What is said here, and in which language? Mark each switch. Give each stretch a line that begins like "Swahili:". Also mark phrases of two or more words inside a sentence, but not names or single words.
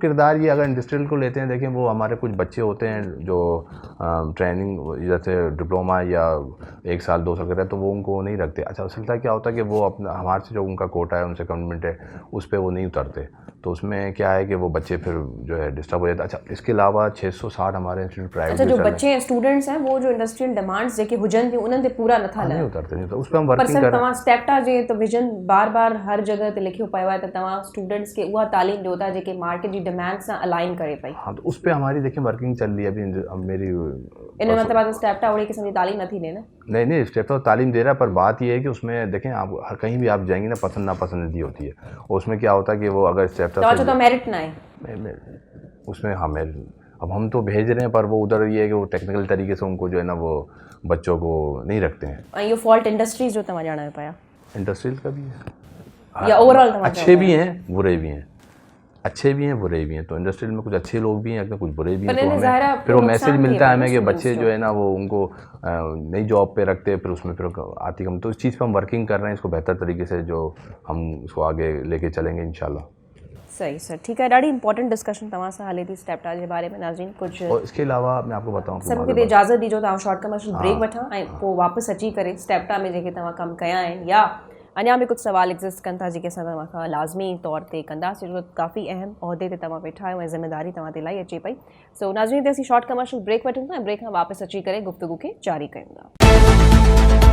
Urdu: کردار یہ، اگر انڈسٹریل کو لیتے ہیں، دیکھیں وہ ہمارے کچھ بچے ہوتے ہیں جو ٹریننگ جیسے ڈپلومہ یا 1 سال 2 سال کرتے ہیں، تو وہ ان کو نہیں رکھتے. اچھا سلسلہ کیا ہوتا ہے کہ وہ اپنا ہمارے سے جو ان کا کوٹہ ہے، ان سے کمٹمنٹ ہے، اس پر وہ نہیں اترتے، تو اس میں کیا ہے کہ وہ بچے پھر جو ہے ڈسٹرب ہو جاتے ہیں. اچھا اس کے علاوہ 660 ہمارے
English: institute private
Urdu: اچھا، جو بچے ہیں، سٹوڈنٹس ہیں، وہ جو
English: industrial demands
Sindhi: जेके हुजनि थियूं उन्हनि ते पूरा नथा
Urdu: نہیں
Sindhi: लहनि।
Urdu: اترتے، نہیں اترتے، اس پر ہم پر ورکنگ سر کر رہے ہیں.
Sindhi: तव्हां स्टेप्टा जे त विजन बार बार हर जगह ते लिखियो पियो आहे त तव्हां स्टूडेंट्स खे उहा तालीम ॾियो था जेके मार्केट जी डिमांड सां अलाइन करे पई।
Urdu: ہاں، تو اس پر ہماری دیکھیے ورکنگ چل رہی ہے ابھی. اب میری
Sindhi: इन मतलब आहे त स्टेप्टा ओड़ी क़िस्म जी तालीम नथी ॾे न?
Urdu: نہیں سٹیپ تو تعلیم دے رہا ہے، پر بات یہ ہے کہ اس میں دیکھیں آپ ہر کہیں بھی آپ جائیں گے نا، پسند ناپسندیدی ہوتی ہے، اور اس میں کیا ہوتا ہے کہ وہ اگر سٹیپ
Sindhi: तव्हां चओ था मेरिट ना आहे
Urdu: اس میں، ہاں میں اب ہم تو بھیج رہے ہیں، پر وہ ادھر یہ ہے کہ وہ ٹیکنیکل طریقے سے ان کو جو ہے نا وہ بچوں کو نہیں رکھتے ہیں.
Sindhi: ऐं इहो
English: fault industries
Sindhi: जो तव्हां ॼाणायो पिया
Urdu: انڈسٹریل کا بھی ہے,
Sindhi: या ओवरऑल तव्हां
Urdu: اچھے بھی ہیں برے بھی ہیں، اچھے بھی ہیں برے بھی ہیں، تو انڈسٹریل میں کچھ اچھے لوگ بھی ہیں، اگر کچھ برے بھی ہیں، تو ہمیں پھر وہ میسج ملتا ہے ہمیں کہ بچے جو ہے نا وہ ان کو نئی جاب پہ رکھتے ہیں، پھر اس میں پھر آتی کم، تو اس چیز پر ہم ورکنگ کر رہے ہیں، اس کو بہتر طریقے سے جو ہم اس کو آگے لے کے چلیں گے ان شاء اللہ.
Sindhi: सही सर, ठीक है। ॾाढी
English: important discussion
Sindhi: तव्हां सां हले थी स्टेप्टा जे बारे में। नाज़रीन कुछ
Urdu: اور اس کے علاوہ میں آپ کو بتاؤں,
Sindhi: सर मूंखे इजाज़त ॾिजो तव्हां
English: short commercial break
Sindhi: वठां ऐं पोइ वापसि अची करे स्टेप्टा में जेके तव्हां कमु कया आहिनि या अञा बि कुझु सवाल एग्ज़िस्ट कनि था जेके असां तव्हां खां लाज़मी तौर ते कंदासीं, छो काफ़ी अहम उहिदे ते तव्हां वेठा आहियो ऐं ज़िम्मेदारी तव्हां ते इलाही अचे पई। सो नाज़रीन ते असीं
English: short commercial break
Sindhi: वठूं था ऐं ब्रेक खां वापसि अची करे गुफ़्तगू खे जारी कयूं था।